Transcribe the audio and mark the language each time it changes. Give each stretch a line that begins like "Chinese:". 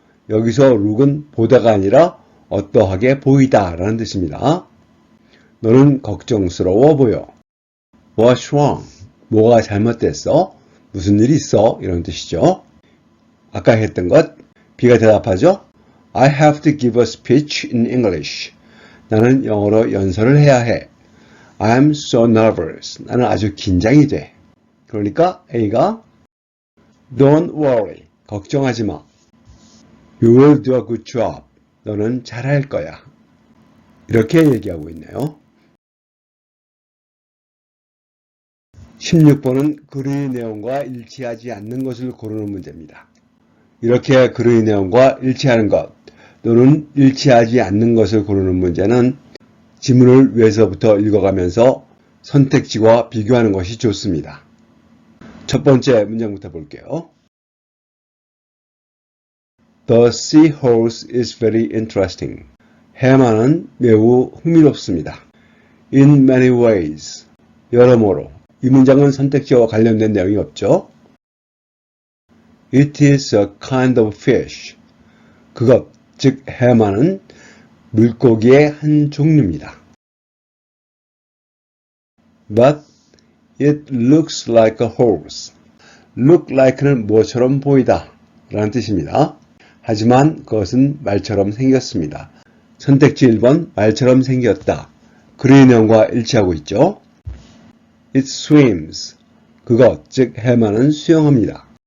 Korean: 여기서 look은 보다가 아니라 어떠하게 보이다 라는 뜻입니다. 너는 걱정스러워 보여.
English: What's wrong?
Korean: 뭐가 잘못됐어? 무슨 일이 있어? 이런 뜻이죠. 아까 했던 것 B가 대답하죠.
English: I have to give a speech in English.
Korean: 나는 영어로 연설을 해야 해.
English: I'm so nervous.
Korean: 나는 아주 긴장이 돼. 그러니까 A가
English: Don't worry.
Korean: 걱정하지 마.
English: You will do a good job.
Korean: 너는 잘할 거야. 이렇게 얘기하고 있네요. 16번은 글의 내용과 일치하지 않는 것을 고르는 문제입니다. 이렇게 글의 내용과 일치하는 것, 또는 일치하지 않는 것을 고르는 문제는 지문을 위에서부터 읽어가면서 선택지와 비교하는 것이 좋습니다. 첫 번째 문장부터 볼게요.
English: The seahorse is very interesting.
Korean: 해마는 매우 흥미롭습니다.
English: In many ways. 여러모로.
Korean: 이 문장은 선택지와 관련된 내용이 없죠.
English: It is a kind of fish.
Korean: 그것, 즉 해마는 물고기의 한 종류입니다.
English: But it looks like a horse.
Korean: Look like는 뭐처럼 보이다 라는 뜻입니다. 하지만 그것은 말처럼 생겼습니다. 선택지 1번 말처럼 생겼다. 그의 내용과 일치하고 있죠.
English: It swims.
Korean: 그것, 즉 해마는 수영합니다.